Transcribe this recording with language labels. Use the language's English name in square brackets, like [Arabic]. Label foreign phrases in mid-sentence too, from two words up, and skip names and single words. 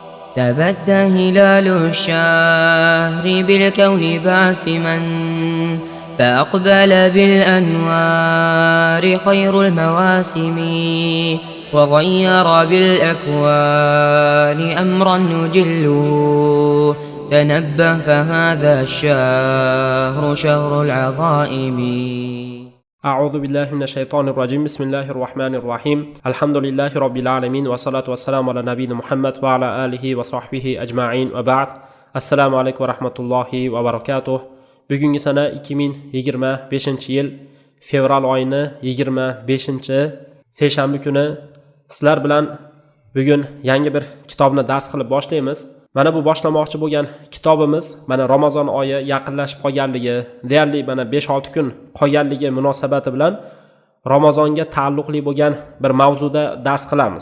[Arabic] تبدى هلال الشهر بالكون باسما فأقبل بالأنوار خير المواسم وغير بالأكوان أمرا نجل تنبه فهذا الشهر شهر العظائم. أعوذ بالله من الشيطان الرجيم. بسم الله الرحمن الرحيم. الحمد لله رب العالمين والصلاة والسلام على نبينا محمد وعلى آله وصحبه أجمعين وبعد. السلام عليكم ورحمة الله وبركاته. [Uzbek] Bugungi sana 2025-yil fevral oyining 25-seshanba kuni sizlar bilan bugun yangi bir kitobni dars qilib boshlaymiz. Mana bu boshlamoqchi bo'lgan kitobimiz mana Ramazon oyi yaqinlashib qolganligi, deyarli mana 5-6 kun qolganligi munosabati bilan Ramazonga taalluqli bo'lgan bir mavzuda dars qilamiz.